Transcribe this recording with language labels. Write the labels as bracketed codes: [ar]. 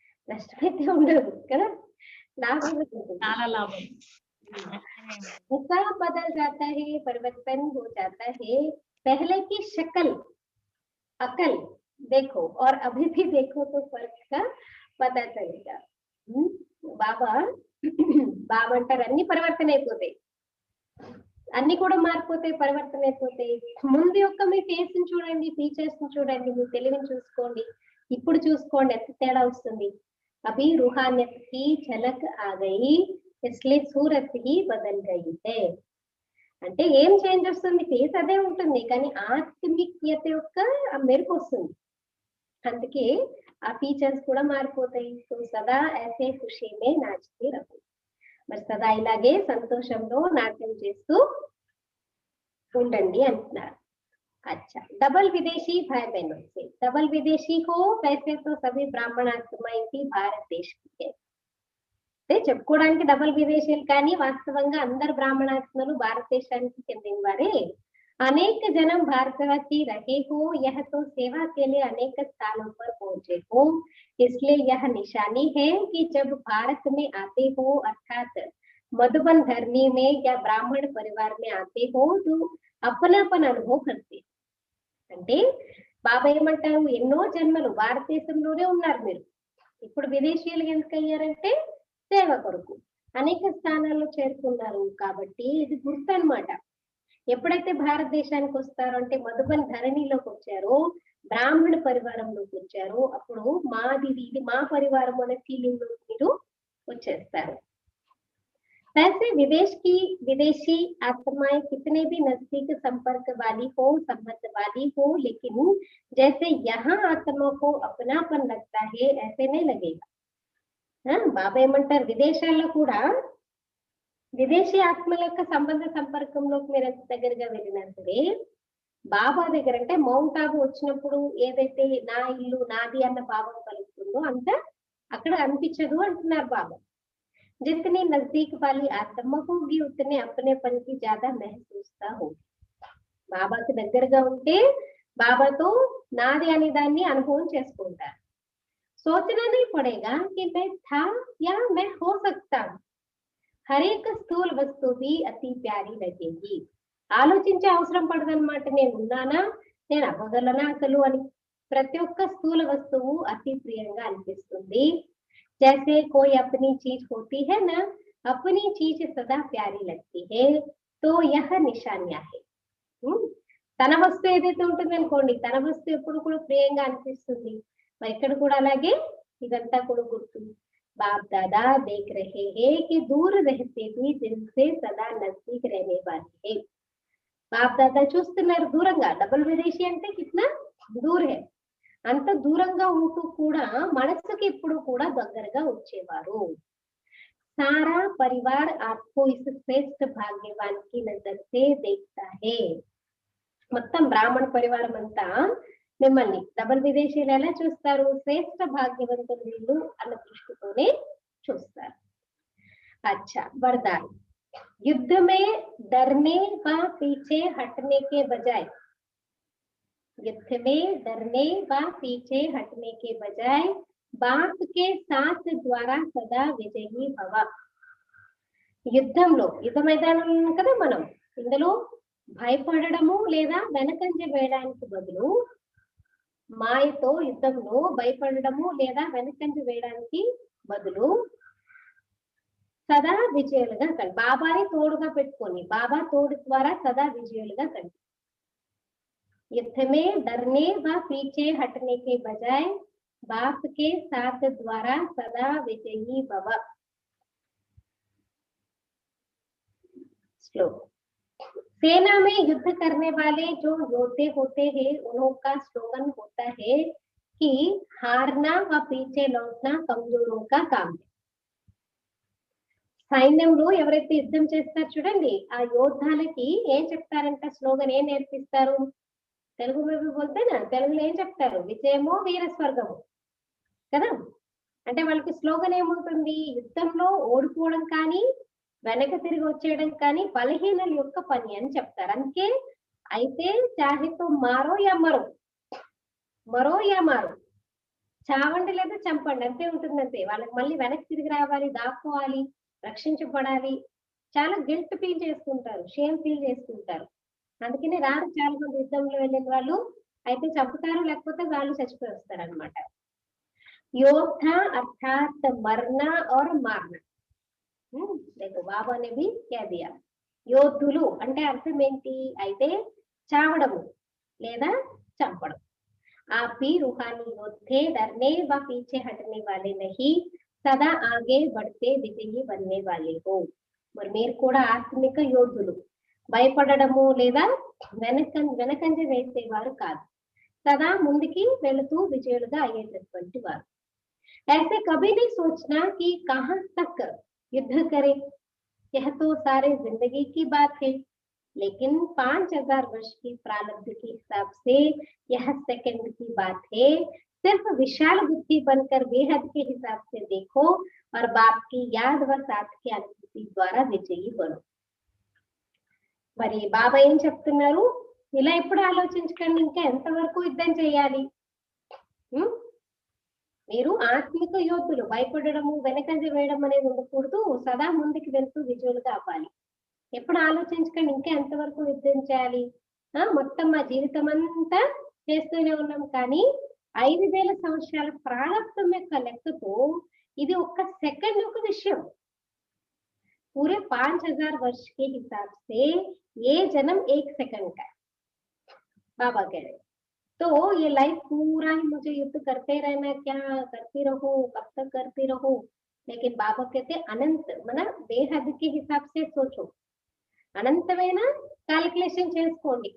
[te] నష్టమైతే ఉండదు కదా, లాభం చాలా లాభం. [hi] ऐसा बदल जाता है, परिवर्तन हो जाता है। पहले की शक्ल अकल देखो और अभी भी देखो तो फर्क का पता चलेगा। [te] బాబా బాబా అంటారు అన్ని పరివర్తన అయిపోతాయి, అన్ని కూడా మారిపోతాయి, పరివర్తన అయిపోతాయి. ముందు యొక్క మీ ఫేస్ ని చూడండి, ఫీచర్స్ ని చూడండి, మీ తెలివిని చూసుకోండి, ఇప్పుడు చూసుకోండి ఎంత తేడా వస్తుంది. [hi] అభి रूहानियत की झलक आ गई इसलिए सूरत ही बदल गई है. [te] అంటే ఏం చేంజ్ వస్తుంది, ఫేస్ అదే ఉంటుంది కానీ ఆత్మికత యొక్క మెరుపు వస్తుంది, అందుకే ఆ ఫీచర్స్ కూడా మారిపోతాయి. సో సదా [hi] ऐसे खुशी में नाचते रहो, [te] మరి సదా ఇలాగే సంతోషంలో నాట్యం చేస్తూ ఉండండి అంటున్నారు. [hi] अच्छा, डबल विदेशी भाई बहनों से, डबल विदेशी हो वैसे तो सभी ब्राह्मण आत्माएं की भारत देश की है. [te] అంటే చెప్పుకోవడానికి డబల్ విదేశీయులు కానీ వాస్తవంగా అందరు బ్రాహ్మణాత్మలు భారతదేశానికి చెందిన వారే. [hi] अनेक जन्म भारतवासी रहे हो, यह तो सेवा के लिए अनेक स्थानों पर पहुंचे हो, इसलिए यह निशानी है कि जब भारत में आते हो अर्थात मधुबन धर्मी में या ब्राह्मण परिवार में आते हो तो अपनापन अनुभव करते. [te] అంటే బాబా ఏమంటారు, ఎన్నో జన్మలు భారతదేశంలోనే ఉన్నారు మీరు, ఇప్పుడు విదేశీయులు ఎందుకు అయ్యారంటే సేవ కొరకు అనేక స్థానాల్లో చేరుకున్నారు కాబట్టి ఇది గుర్తు అన్నమాట. ఎప్పుడైతే భారతదేశానికి వస్తారో అంటే మధుబన్ ధరణిలోకి వచ్చారో, బ్రాహ్మణ పరివారంలోకి వచ్చారో అప్పుడు మాది ఇది మా పరివారం అనే ఫీలింగ్ లో మీరు వచ్చేస్తారు. [hi] वैसे विदेशी आत्माएं कितने भी नजदीक संपर्क वाली हो, संबंध वाली हो, लेकिन जैसे यहाँ आत्मा को अपनापन लगता है ऐसे नहीं लगेगा. [te] బాబా ఏమంటారు, విదేశాల్లో కూడా విదేశీ ఆత్మల యొక్క సంబంధ సంపర్కంలోకి మీరు ఎంత దగ్గరగా వెళ్ళినా సరే, బాబా దగ్గర అంటే మౌంట్ ఆబు వచ్చినప్పుడు ఏదైతే నా ఇల్లు నాది అన్న భావం కలుగుతుందో అంత అక్కడ అనిపించదు అంటున్నారు బాబా. [hi] जितनी नजदीक वाली आत्मा होगी उतने अपनेपन की ज्यादा महसूसता होगी. [te] బాబాకి దగ్గరగా ఉంటే బాబాతో నాది అనే దాన్ని అనుభవం చేసుకుంటారు. [hi] सोचना नहीं पड़ेगा कि मैं था या मैं हो सकता हूँ, हर एक स्थूल वस्तु भी अति प्यारी लगेगी. [te] ఆలోచించే అవసరం పడదన్నమాట, నేను ఉన్నానా, నేను అవ్వగలనా అసలు అని. ప్రతి ఒక్క స్థూల వస్తువు అతి ప్రియంగా అనిపిస్తుంది. [hi] जैसे कोई अपनी चीज होती है ना, अपनी चीज सदा प्यारी लगती है, तो यह निशानियां है. [te] తన వస్తువు ఏదైతే ఉంటుంది అనుకోండి, తన వస్తువు ఎప్పుడు కూడా ప్రియంగా అనిపిస్తుంది. మరి ఇక్కడ కూడా అలాగే ఇదంతా కూడా గుర్తు. [hi] బాప్ దాదా దేఖ్ రహే హే కి దూర్ रहते भी दिल से सदा नजदीक रहने वाले हैं. [te] బాప్ దాదా చూస్తున్నారు దూరంగా, డబుల్ విదేశీ అంటే [hi] కిట్నా దూర్ హే, [te] అంత దూరంగా ఉంటూ కూడా మనసుకి ఎప్పుడు కూడా దగ్గరగా వచ్చేవారు. [hi] सारा परिवार आपको इस श्रेष्ठ भाग्यवान की नजर से देखता है. [te] మొత్తం బ్రాహ్మణ పరివారం అంతా మిమ్మల్ని డబుల్ విదేశీయులు ఎలా చూస్తారు, శ్రేష్ఠ భాగ్యవంతులు వీళ్ళు అన్న దృష్టితోనే చూస్తారు. [hi] अच्छा, वरदान. युद्ध में डरने व पीछे हटने के बजाय, युद्ध में डरने व पीछे हटने के बजाय बाप के साथ द्वारा सदा विजयी भव. [te] యుద్ధంలో యుద్ధ మైదానంలో కదా మనం, ఇందులో భయపడడము లేదా వెనకంజ వేయడానికి బదులు, మాయతో యుద్ధంలో భయపడడము లేదా వెనకంజ వేయడానికి బదులు సదా విజయులుగా కండి. బాబాని తోడుగా పెట్టుకొని బాబా తోడు ద్వారా సదా విజయులుగా కండి. [hi] युद्ध में डरने व पीछे हटने के बजाय बाप के साथ द्वारा सदा विजयी भव. श्लोक. सेना में युद्ध करने वाले जो योद्धे होते हैं उनका स्लोगन होता है कि हारना व पीछे लौटना कमजोरों का काम है. [te] సైన్యంలో ఎవరైతే యుద్ధం చేస్తారు చూడండి, ఆ యోద్ధాలకి ఏం చెప్తారంట, స్లోగన్ ఏం నేర్పిస్తారు, తెలుగు మేము పోతేనా తెలుగులో ఏం చెప్తారు, విజయమో వీర స్వర్గము కదా. అంటే వాళ్ళకి స్లోగన్ ఏముంటుంది, యుద్ధంలో ఓడిపోవడం కానీ వెనక తిరిగి వచ్చేయడం కానీ బలహీనల యొక్క పని అని చెప్తారు. అందుకే అయితే [hi] చాహితో మారో యా మరో, మరో యా మారో, [te] చావండి లేదా చంపండి అంతే ఉంటుంది. అంతే వాళ్ళకి మళ్ళీ వెనక్కి తిరిగి రావాలి, దాక్కోవాలి, రక్షించబడాలి, చాలా గిల్ట్ ఫీల్ చేసుకుంటారు, షేమ్ ఫీల్ చేసుకుంటారు. అందుకనే రారు చాలా మంది యుద్ధంలో వెళ్ళిన వాళ్ళు. అయితే చంపుతారు, లేకపోతే వాళ్ళు చచ్చిపోయి వస్తారు అనమాట. [hi] योद्धा अर्थात मरना और मारना। देखो बाबा ने भी क्या दिया, [te] యోధులు అంటే అర్థం ఏంటి? అయితే చావడము లేదా చంపడం. [hi] आप भी रूहानी योद्धे, डरने व पीछे हटने वाले नहीं, सदा आगे बढ़ते विजयी बनने वाले हो। [te] మరి మీరు కూడా ఆత్మిక యోధులు, భయపడడము లేదా వెనకంజ వేసేవారు కాదు, సదా ముందుకి వెళుతూ విజయులుగా అయ్యేటటువంటి వారు. [hi] ऐसे कभी नहीं सोचना कि कहां तक युद्ध करें, यह तो सारे जिंदगी की बात है, लेकिन 5000 वर्ष की प्रारब्ध के हिसाब से यह सेकंड की बात है। सिर्फ विशाल बुद्धि बनकर बेहद के हिसाब से देखो और बाप की याद व साथ की अनुभूति द्वारा विजयी बनो। [te] మరి బాబా ఏం చెప్తున్నారు? ఇలా ఎప్పుడు ఆలోచించకండి ఇంకా ఎంతవరకు యుద్ధం చేయాలి. మీరు ఆత్మిక యోధులు, భయపడడము వెనకంజ వేయడం అనేది ఉండకూడదు, సదా ముందుకు వెళ్తూ విజయులుగా అవ్వాలి. ఎప్పుడు ఆలోచించకండి ఇంకా ఎంతవరకు యుద్ధం చేయాలి. మొత్తం మా జీవితం అంతా చేస్తూనే ఉన్నాం, కానీ 5000 సంవత్సరాల ప్రారంభం యొక్క లెక్కతో ఇది ఒక్క సెకండ్ ఒక విషయం. [hi] पूरे 5000 वर्ष के हिसाब से ये जन्म 1 सेकंड का। बाबा कह रहे तो ये लाइफ पूरा ही मुझे युद्ध करते रहना, क्या करती रहो, कब तक करती रहो। लेकिन बाबा कहते अनंत मना बेहद के हिसाब से सोचो, [te] అనంతమైన క్యాలిక్యులేషన్ చేసుకోండి.